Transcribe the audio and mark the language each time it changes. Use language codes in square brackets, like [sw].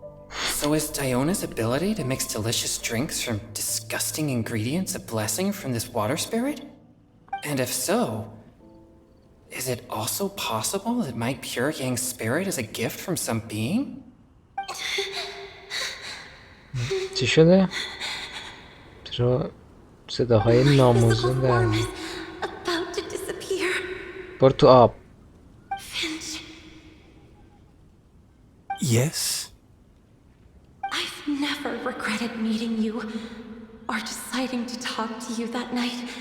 [en] So is Diona's ability to mix delicious drinks from disgusting ingredients a blessing from this water spirit? And if so, is it also possible that my pure yang spirit is a gift from some being? [fa] چی شده؟ چرا صداهای ناموزون [en] Physical [fa] در [en] form is about to disappear. [fa] برو تو آب. [en] Finch, Yes? I've never regretted meeting you or deciding to talk to you that night.